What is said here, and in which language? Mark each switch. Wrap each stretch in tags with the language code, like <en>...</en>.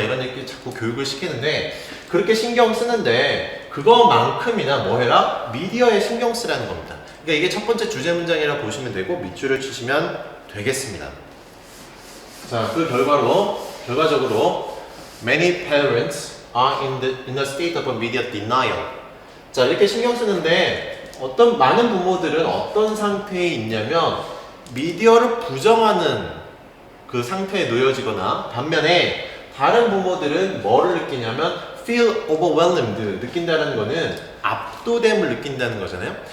<ko>이런 얘기 자꾸 교육을 시키는데, 그렇게 신경 쓰는데 그거만큼이나 뭐 해라? 미디어에 신경 쓰라는 겁니다. 그러니까 이게 첫 번째 주제 문장이라고 보시면 되고 밑줄을 치시면 되겠습니다. 자, 그 결과적으로</ko> <en>many parents are in a state of immediate denial.</en> <ko>자, 이렇게 신경 쓰는데 어떤 많은 부모들은 어떤 상태에 있냐면 미디어를 부정하는 그 상태에 놓여지거나 반면에 다른 부모들은 뭐를 느끼냐면</ko> <en>feel overwhelmed</en> <ko>느낀다는 거는 압도됨을 느낀다는 거잖아요.</ko>